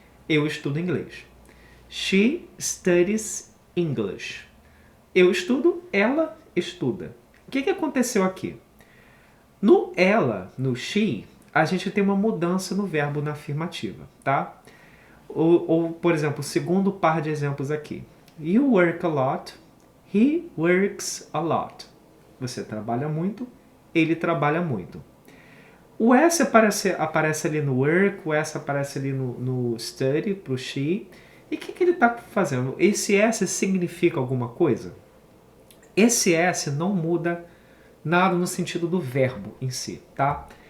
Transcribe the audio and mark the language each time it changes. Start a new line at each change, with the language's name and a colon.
Portuguese: Eu estudo inglês.
English: She studies English.
Portuguese: Eu estudo, ela estuda. O que aconteceu aqui? No ela, no she, a gente tem uma mudança no verbo na afirmativa, tá? Ou, por exemplo, o segundo par de exemplos aqui.
English: You work a lot, he works a lot.
Portuguese: Você trabalha muito, ele trabalha muito. O S aparece ali no work, o S aparece ali no study, pro she. E o que ele está fazendo? Esse S significa alguma coisa? Esse S não muda nada no sentido do verbo em si, tá?